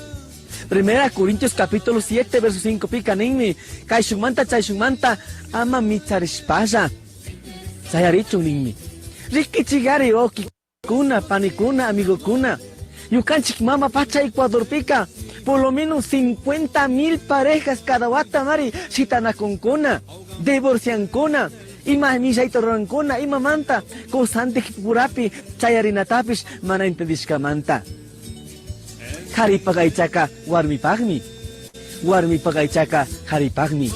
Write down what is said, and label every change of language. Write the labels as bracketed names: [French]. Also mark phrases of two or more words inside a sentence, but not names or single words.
[Spanish] Primera Corintios capítulo 7 verso 5 [Quechua] pika ninmi kay shumanta chay shumanta ama micharishpalla. Chay harichun ninmi. Rikichigari oki kuna panikuna amigokuna. Yukanchik mama pacha Ecuador pika. [Spanish] Por lo menos 50,000 parejas cada [Quechua] wata mari shitanakunkuna, divorciankuna, ima mishaytorrankuna, ima manta, kusantik purapi chayarinatapish mana entendishkamanta. Haripagaychaka warmipagmi, warmipagaychaka haripagmi.